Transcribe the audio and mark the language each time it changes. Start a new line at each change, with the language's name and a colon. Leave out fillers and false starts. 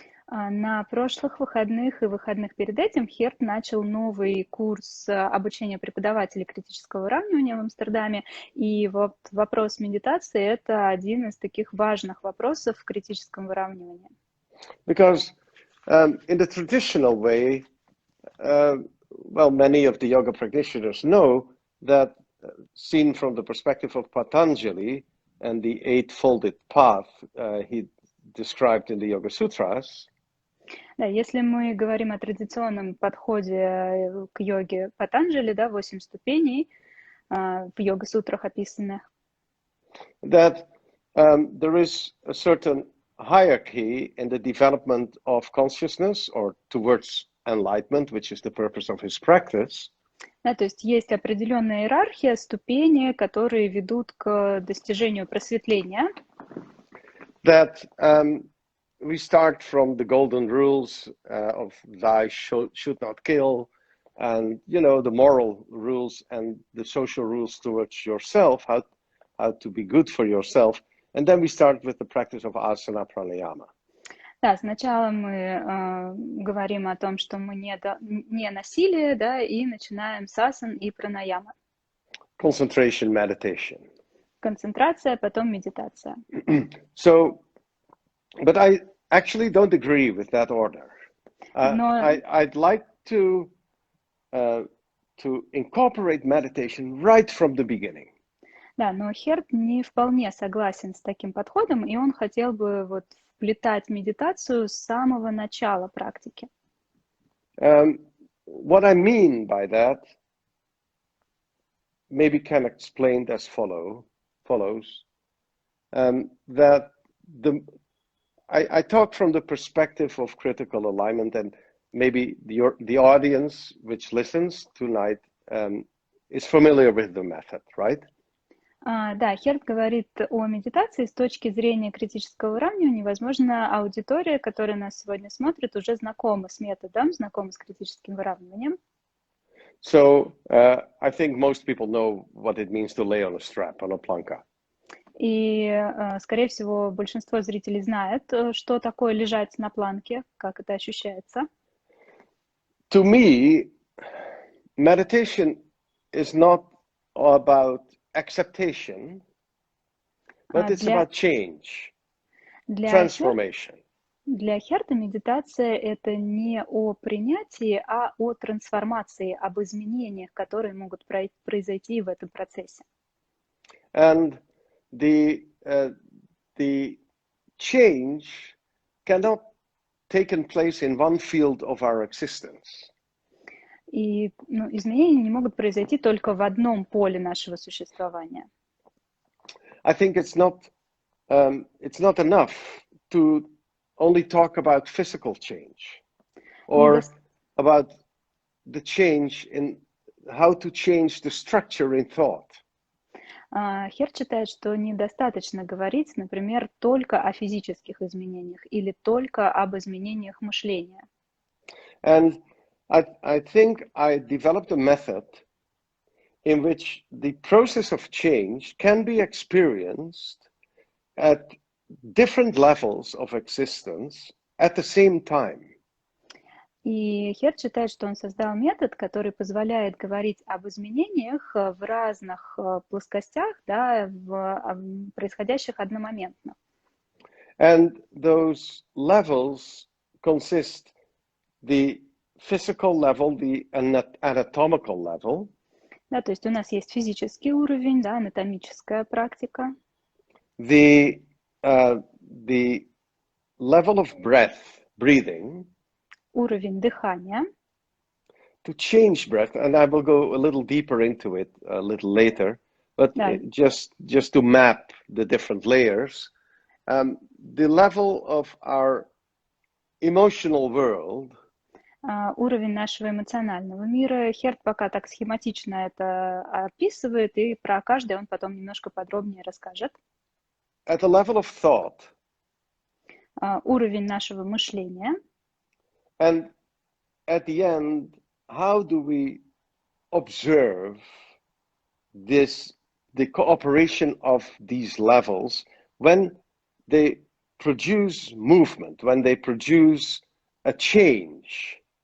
Russian: На прошлых выходных и выходных перед этим Херт начал новый курс обучения преподавателей критического выравнивания в Амстердаме. И вот вопрос медитации – это один из таких важных вопросов в критическом выравнивании.
English: Because in the traditional way, well, many of the yoga practitioners know that seen from the perspective of Patanjali and the eight-folded path he described in the Yoga Sutras.
Russian: Да, если мы говорим о традиционном подходе к йоге Патанджали, да, 8 ступеней в йога-сутрах описанных.
English: That there is a certain hierarchy in the development of consciousness or towards enlightenment, which is the purpose of his practice.
Russian: Да, то есть есть определенная иерархия, ступени, которые ведут к достижению просветления.
English: That we start from the golden rules of thou should not kill, and you know the moral rules and the social rules towards yourself, how to be good for yourself, and then we start with the practice of asana pranayama.
Russian: Да, сначала мы говорим о том, что мы не насилие, да, и начинаем с асан и пранаямы.
English: Concentration, meditation.
Russian: Концентрация, потом медитация.
English: So, but I actually don't agree with that order. I'd like to incorporate meditation right from the beginning.
Russian: Да, но Херт не вполне согласен с таким подходом, и он хотел бы вот вплетать медитацию с самого начала практики.
English: What I mean by that maybe can explain as follows. That I talk from the perspective of critical alignment, and maybe the audience which listens tonight is familiar with the method, right?
Russian: Да, Херт говорит о медитации с точки зрения критического выравнивания. Возможно, аудитория, которая нас сегодня смотрит, уже знакома с методом, знакома с критическим выравниванием.
English: So I think most people know what it means to lay on a strap, on a planka.
Russian: И, скорее всего, большинство зрителей знает, что такое лежать на планке, как это ощущается.
English: To me, meditation is not about acceptation, but it's
Russian: Для,
English: about change,
Russian: для, Хер,
English: transformation.
Russian: для Херта медитация — это не о принятии, а о трансформации, об изменениях, которые могут произойти в этом процессе.
English: And the change cannot take place in one field of our existence.
Russian: И изменения не могут произойти только в одном поле нашего существования.
English: I think it's not enough to only talk about physical change or about the change in how to change the structure in thought.
Russian: Херт считает, что недостаточно говорить, например, только о физических изменениях или только об изменениях мышления.
English: And I think I developed a method in which the process of change can be experienced at different levels of existence at the same time.
Russian: И Херт считает, что он создал метод, который позволяет говорить об изменениях в разных плоскостях, да, происходящих одномоментно.
English: And those levels consist the physical level, the anatomical level.
Russian: Да, то есть у нас есть физический уровень, да, анатомическая практика.
English: The level of breathing.
Russian: Уровень дыхания.
English: To change breath, and I will go a little deeper into it a little later, but just to map the different layers, the level of our emotional world.
Russian: Уровень нашего эмоционального мира. Херт пока так схематично это описывает, и про каждый он потом немножко подробнее расскажет.
English: At the level of thought.
Russian: Уровень нашего мышления.
English: And at the end, how do we observe the cooperation of these levels when they produce movement, when they produce a change?